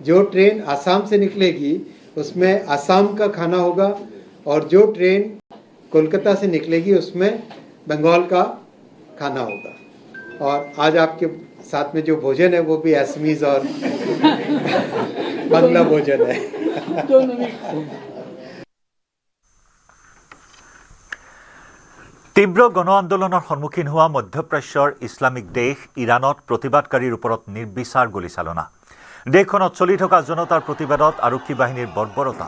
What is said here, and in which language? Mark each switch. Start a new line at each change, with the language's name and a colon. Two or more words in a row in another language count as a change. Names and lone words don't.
Hindi: जो ट्रेन आसाम से निकलेगी उसमें आसाम का खाना होगा और जो ट्रेन कोलकाता से निकलेगी उसमें बंगाल का खाना होगा। और आज आपके साथ में जो भोजन है वो भी असमीज और बांग्ला भोजन है।
Assamese: তীব্ৰ গণ আন্দোলনৰ সন্মুখীন হোৱা মধ্যপ্ৰাচ্যৰ ইছলামিক দেশ ইৰাণত প্ৰতিবাদকাৰীৰ ওপৰত নিৰ্বিচাৰ গুলীচালনা। দেশখনত চলি থকা জনতাৰ প্ৰতিবাদত আৰক্ষী বাহিনীৰ বৰ্বৰতা।